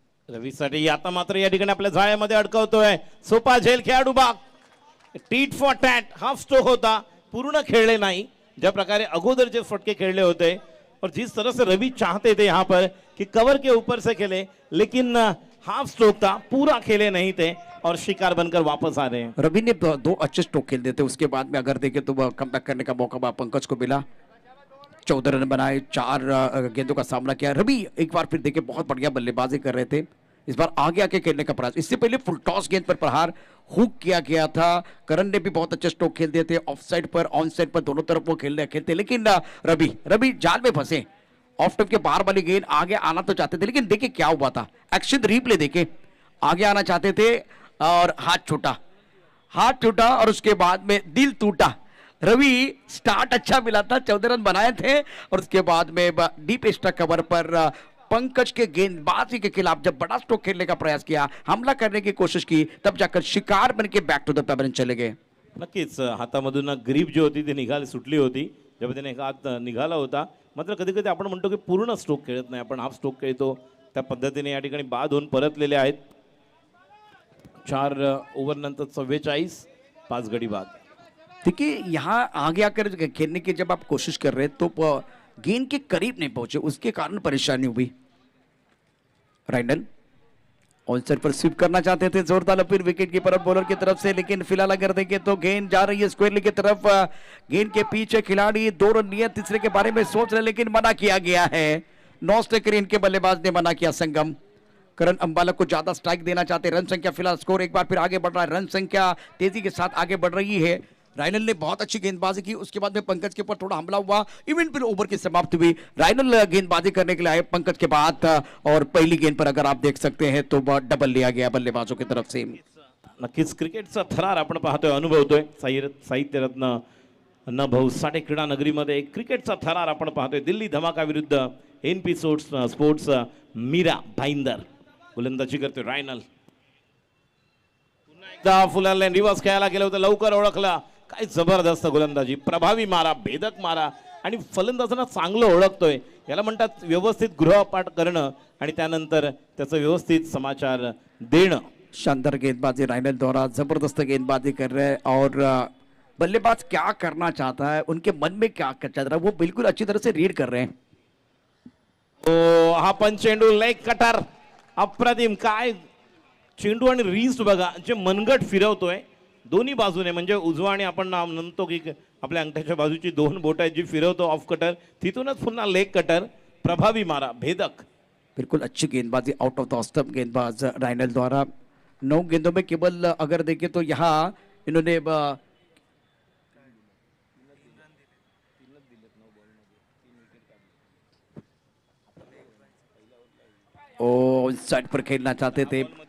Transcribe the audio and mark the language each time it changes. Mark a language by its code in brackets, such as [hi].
[mr] रवीसाठी आता मात्र या ठिकाणी आपल्या जाळ्यामध्ये अडकवतोय. सोपा झेल खेळाडू बाग. Tit for tat half stroke होता, पूर्ण खेळले [hi] नहीं. [mr] ज्या प्रकारे अगोदरचे फटके खेळले होते [hi] और जिस तरह से रवि चाहते थे यहाँ पर कि कवर के ऊपर से खेले, लेकिन हाफ स्ट्रोक था, पूरा खेले नहीं थे और शिकार बनकर वापस आ रहे हैं. रवि ने 2 अच्छे स्ट्रोक खेल देते, उसके बाद में अगर देखें तो कमबैक करने का मौका पंकज को मिला. 14 रन बनाए, 4 गेंदों का सामना किया. रवि एक बार फिर देखिए बहुत बढ़िया बल्लेबाजी कर रहे थे. इस बार आगे आके खेलने का प्रयास। इससे पहले फुल टॉस गेंद पर प्रहार हुक किया गया था। करण ने भी बहुत अच्छे स्ट्रोक खेल दिए थे, ऑफ साइड पर ऑन साइड पर दोनों तरफ वो खेलते, लेकिन रवि जाल में फंसे। ऑफ स्टंप के बाहर वाली गेंद आगे आना तो चाहते थे, लेकिन देखिए क्या हुआ था, एक्शन रिप्ले देखे, आगे आना चाहते थे और हाथ छूटा और उसके बाद में दिल टूटा। रवि स्टार्ट अच्छा मिला था, 14 रन बनाए थे और उसके बाद में डीप एक्स्ट्रा कवर पर पंकज के गेंदबाजी के खिलाफ जब बड़ा स्ट्रोक खेलने का प्रयास किया, हमला करने की कोशिश की, तब जाकर शिकार बन के बैक टू द पेवर चले गए। [mr] नक्कीच हातामधून ग्रीप जी होती ती सुटली होती जेव्हा त्याने एक हात निघाला होता. मात्र कधी कधी आपण म्हणतो की पूर्ण स्ट्रोक खेळत नाही, आपण हाफ स्ट्रोक खेळतो. त्या पद्धतीने या ठिकाणी बाद होऊन परतलेले आहेत. 4 ओव्हर नंतर 44 5 गडी बाद. [hi] देखिए यहाँ आगे आकर खेलने की जब आप कोशिश कर रहे तो गेंद के करीब नहीं पहुंचे, उसके कारण परेशानी हुई। राइनल ऑन साइड पर स्वीप करना चाहते थे, जोरदार अपील विकेट कीपर बॉलर की तरफ से, लेकिन फिलहाल अगर देखें तो गेंद जा रही है स्क्वायरली की तरफ। गेंद के पीछे खिलाड़ी 2 रन लिए, तीसरे के बारे में सोच रहे, लेकिन मना किया गया है। नॉस टेकर इनके बल्लेबाज ने मना किया। संगम करण अंबाला को ज्यादा स्ट्राइक देना चाहते। रन संख्या फिलहाल स्कोर एक बार फिर आगे बढ़ रहा है, रन संख्या तेजी के साथ आगे बढ़ रही है। राइनल ने बहुत अच्छी गेंदबाजी की, उसके बाद में पंकज के ऊपर थोड़ा हमला हुआ, इवेंट फिर ओवर की समाप्ति हुई। राइनल गेंदबाजी करने के लिए आए पंकज के बाद, और पहली गेंद पर अगर आप देख सकते हैं तो डबल लिया गया बल्लेबाजों की तरफ से। [mr] नक्कीच क्रिकेटचा थरार आपण पाहतोय, अनुभवतोय. साहित्य रत्न न भाऊ साठे क्रीडा नगरीमध्ये एक क्रिकेटचा थरार आपण पाहतोय. दिल्ली धमाका विरुद्ध एनपी स्पोर्ट्स मीरा भाईंदर गोलंदाजी करतोय. रायनल पुन्हा एकदा फुलाला रिवर्स खेळायला गेलं होतं, लवकर ओळखला. काय जबरदस्त गोलंदाजी, प्रभावी मारा, भेदक मारा आणि फलंदाजांना चांगलं ओळखतोय. याला म्हणतात व्यवस्थित गृहपाठ करणं आणि त्यानंतर त्याचं व्यवस्थित समाचार देणं. [hi] शानदार गेंदबाजी राइनल द्वारा, जबरदस्त गेंदबाजी कर रहे हैं और बल्लेबाज क्या करना चाहता है, उनके मन में क्या चल रहा है, वो बिल्कुल अच्छी तरह से रीड कर रहे हैं. [mr] तो हा पण चेंडू लेग कटर अप्रतिम. काय चेंडू आणि रिस्ट बघा, जे मनगट फिरवतोय दोन्ही बाजूने, म्हणजे उजवा आणि आपण म्हणतो की आपल्या अंगठ्याच्या बाजूची 2 बोट आहेत जी फिरवतो ऑफ कटर, तिथूनच पुन्हा लेग कटर. प्रभावी मारा, भेदक. [hi] बिल्कुल अच्छी गेंदबाजी, आउट ऑफ द स्टंप गेंदबाज राइनल द्वारा. 9 गेंदों में केवल अगर देखें तो यहाँ इन्होंने साइड पर खेलना चाहते थे.